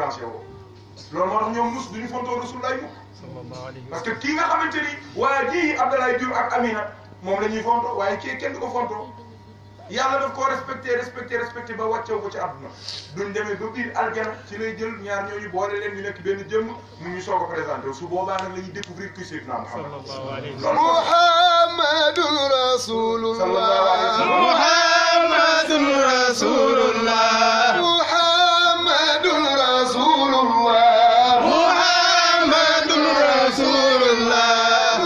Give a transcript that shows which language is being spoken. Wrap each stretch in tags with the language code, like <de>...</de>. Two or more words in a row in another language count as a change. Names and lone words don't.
<wo>branché woo loolu moo tax ñoom mus duñu fontoo Rasulullah mukk</wo> <fr>parce que</fr> <wo>kii nga xamante ni waa ji Abdoulaye Diouf ak Amina moom la ñuy fontoo waaye kii kenn du ko fontoo yàlla daf koo respecté ba wàccew ko ci àdduna duñ demee ba biir aljana ci lay jël ñaar ñooñu boole leen ñu nekk benn jëmm mu ñu soog a présenté su boobaa nag la ñuy</wo> <fr>découvrir que</fr> <wo>Seydina Muhammad</wo> <ar>محمد رسول الله. محمد رسول الله. محمد رسول الله. محمد رسول الله.</ar>